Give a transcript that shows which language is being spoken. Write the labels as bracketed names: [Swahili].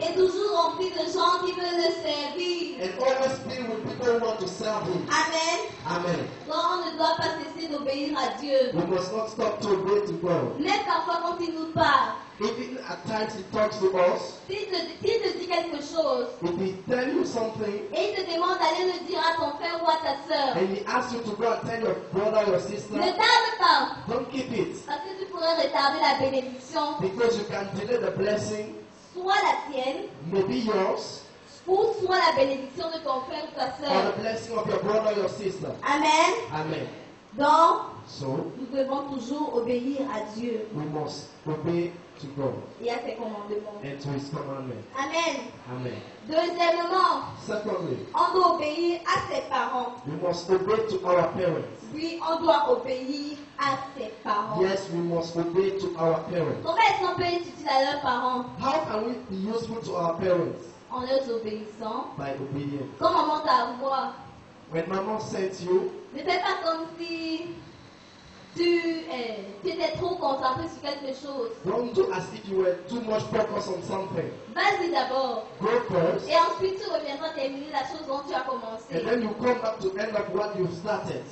[French] et toujours remplie de gens qui veulent le servir. [English] and always filled with people who want to serve Him. [French] Amen. [English] Amen. [French] Donc on ne doit pas cesser d'obéir à Dieu. [English] We must not stop to obey to God. [French] Même parfois quand il nous parle, [English] Even at times He talks to us, [French] s'il te dit quelque chose [English] if He tell you something [French] et il te demande d'aller le dire à ton frère ou à ta soeur, [English] and He asks you to go and tell your brother or sister, [French] ne tarde pas, [English] don't keep it [French] parce que tu pourrais retarder la bénédiction, [English] because you can delay the blessing, [French] soit la tienne, [English] maybe yours, [French] ou soit la bénédiction de ton frère ou ta [English] or [French] soeur. [English] the blessing of your brother or your sister. [French] Amen. [English] Amen. [French] Donc, [English] So [French] nous devons toujours obéir à Dieu [English] we must obey to God [French] et à ses commandements. [English] and to His commandment. [French] Amen. [English] Amen. [French] Deuxièmement, [English] Secondly, [French] on doit obéir à ses parents. [English] we must obey to our parents. [French] Oui, on doit obéir à ses parents. [English] Yes, we must obey to our parents. [French] Comment est-ce qu'on peut être utile à leurs parents? [English] How can we be useful to our parents? [French] En leur obéissant. [English] By obedience. [French] Quand maman t'a voix, [English] When Mama sent you, [French] ne fais pas comme si tu étais trop concentré sur quelque chose. [English] don't do as if you were too much focused on something. [French] Vas-y d'abord. [English] Go first, [French] Et ensuite tu reviendras terminer la chose dont tu as commencé. [English] and then you come back to end up what you started.